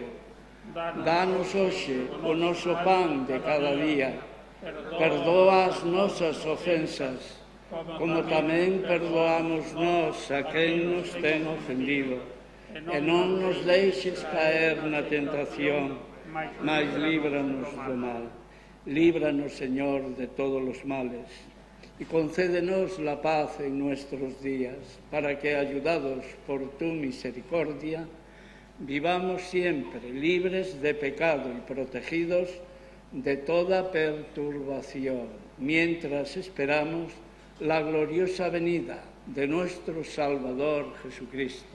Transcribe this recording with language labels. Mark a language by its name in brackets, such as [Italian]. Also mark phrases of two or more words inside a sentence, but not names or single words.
[Galician] Danos hoxe o noso pan de cada día. Perdoa as nosas ofensas, como tamén perdoamos nós a quen nos ten ofendido. E non nos deixes caer na tentación, mas líbranos do mal. Líbranos, Señor, de todos os males. [Spanish] Y concédenos la paz en nuestros días, para que, ayudados por tu misericordia, vivamos siempre libres de pecado y protegidos de toda perturbación, mientras esperamos la gloriosa venida de nuestro Salvador Jesucristo.